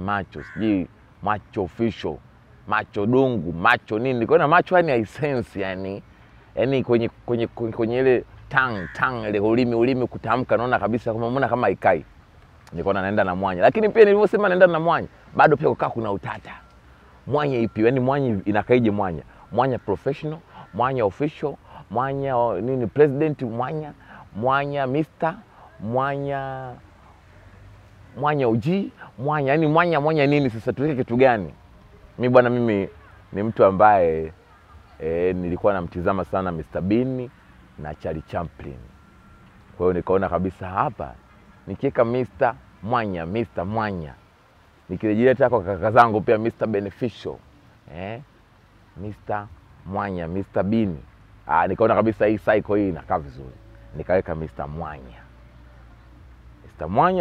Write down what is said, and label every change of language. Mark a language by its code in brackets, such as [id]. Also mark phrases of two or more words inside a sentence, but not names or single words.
[sw] Macho, sijui Macho official, Macho Dungu, Macho nini. Nikaona Macho yani essence yani kwenye ile tongue ile ulimi kutamka, naona kabisa kama haikai. Nikaona naenda na Mwanya. Lakini pia nilivyosema naenda na Mwanya, bado pia kukaa kuna utata. Mwanya ipi? Yaani Mwanya inakaije Mwanya? Mwanya professional, Mwanya official, Mwanya nini president, Mwanya Mr, Mwanya OG, Mwanya, yani Mwanya nini sasa, tuweke kitu gani? Mimi ni mtu ambaye nilikuwa namtizama sana Mr Bean na Charlie Chaplin. Kwa hiyo nikaona kabisa hapa nikiweka Mr Mwanya, nikirejelea hata kwa kaka zangu pia Mr Beneficial, Mr Mwanya, Mr Bean, nikaona kabisa hii cycle hii inakaa vizuri, nikaweka Mr Mwanya.